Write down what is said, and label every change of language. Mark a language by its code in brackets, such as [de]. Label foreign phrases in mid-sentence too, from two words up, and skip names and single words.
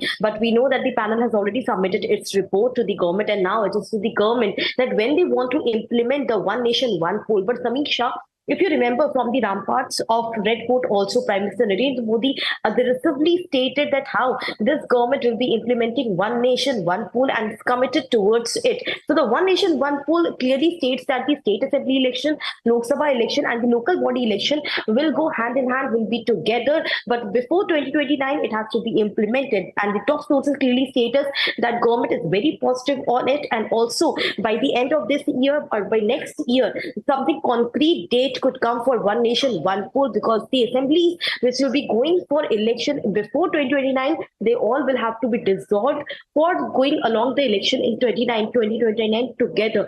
[en] But we know that the panel has already submitted its report to the government, and now it is to the government that when they want to implement the One Nation, One Poll. But Samiksha, if you remember from the ramparts of Red Fort, also Prime Minister Narendra Modi aggressively stated that how this government will be implementing One Nation, One Poll and is committed towards it. So the One Nation, One Poll clearly states that the state assembly election, Lok Sabha election and the local body election will go hand in hand, will be together. But before 2029, it has to be implemented. And the top sources clearly state us that government is very positive on it. And also by the end of this year or by next year, something concrete date could come for One Nation, One Poll, because the assemblies which will be going for election before 2029, they all will have to be dissolved for going along the election in 2029 together.